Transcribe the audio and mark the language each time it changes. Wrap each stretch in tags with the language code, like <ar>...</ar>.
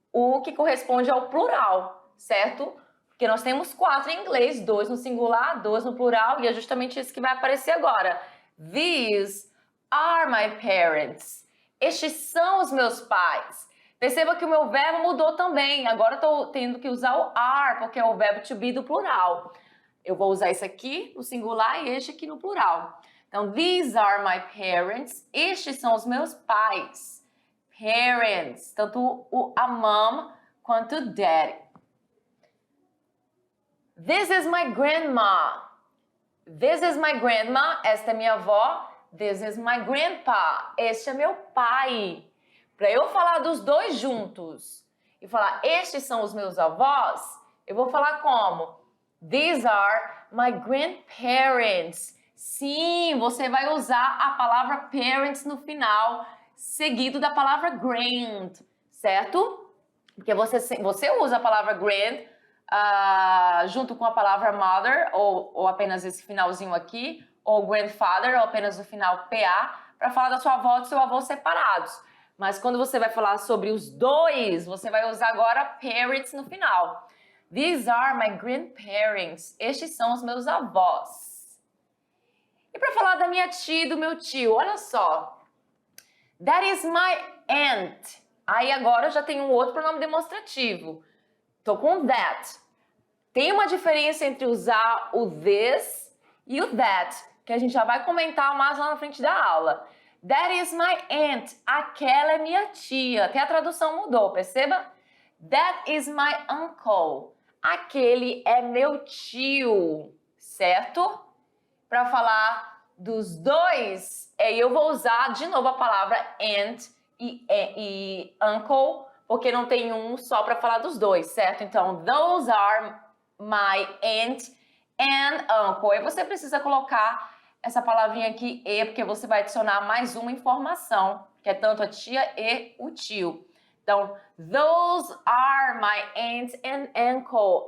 <pt>O que corresponde ao plural, certo? Porque nós temos 4 em inglês, 2 no singular, 2 no plural, e é justamente isso que vai aparecer agora.</pt> <en>These are my parents.</en> <pt>Estes são os meus pais. Perceba que o meu verbo mudou também. Agora eu estou tendo que usar o are, porque é o verbo to be do plural. Eu vou usar esse aqui no singular e este aqui no plural. Então,</pt> <en>these are my parents.</en> <pt>Estes são os meus pais. Parents. Tanto a mom quanto o daddy.</pt> <en>This is my grandma. This is my grandma.</en> <pt>Esta é minha avó.</pt> <en>This is my grandpa.</en> <pt>Este é meu pai. Para eu falar dos dois juntos e falar estes são os meus avós, eu vou falar como?</pt> <en>These are my grandparents.</en> <pt>Sim, você vai usar a palavra parents no final, seguido da palavra grand, certo? Porque você usa a palavra grand junto com a palavra mother, ou apenas esse finalzinho aqui, ou grandfather, ou apenas o final PA, para falar da sua avó e do seu avô separados. Mas quando você vai falar sobre os dois, você vai usar agora parents no final.</pt> <en>These are my grandparents.</en> <pt>Estes são os meus avós. E para falar da minha tia e do meu tio, olha só.</pt> <en>That is my aunt.</en> <pt>Aí agora eu já tenho um outro pronome demonstrativo. Tô com that. Tem uma diferença entre usar o this e o that, que a gente já vai comentar mais lá na frente da aula.</pt> <en>That is my aunt.</en> <pt>Aquela é minha tia. Até a tradução mudou, perceba?</pt> <en>That is my uncle.</en> <pt>Aquele é meu tio, certo? Para falar dos dois, eu vou usar de novo a palavra aunt e uncle, porque não tem um só para falar dos dois, certo? Então,</pt> <en>those are my aunt and uncle.</en> <pt>Aí você precisa colocar essa palavrinha aqui, porque você vai adicionar mais uma informação, que é tanto a tia e o tio. Então,</pt> <en>those are my aunt and uncle.</en>